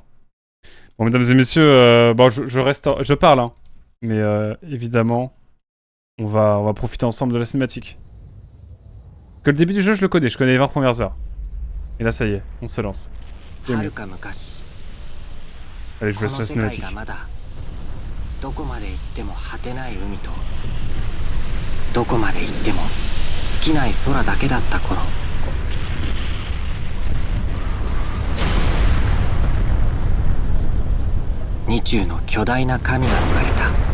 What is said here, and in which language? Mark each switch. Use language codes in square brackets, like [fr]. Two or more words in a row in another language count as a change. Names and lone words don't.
[fr] Bon, mesdames et messieurs, bon, je parle, hein. Mais évidemment, on va profiter ensemble de la cinématique. Que le début du jeu, je le connais. Je connais les 20 premières heures. Et là, ça y est, on se lance. Allez, je vous laisse la cinématique. [ja] どこまで行っても果てない海とどこまで行っても尽きない空だけだった頃、二中の巨大な神が生まれた。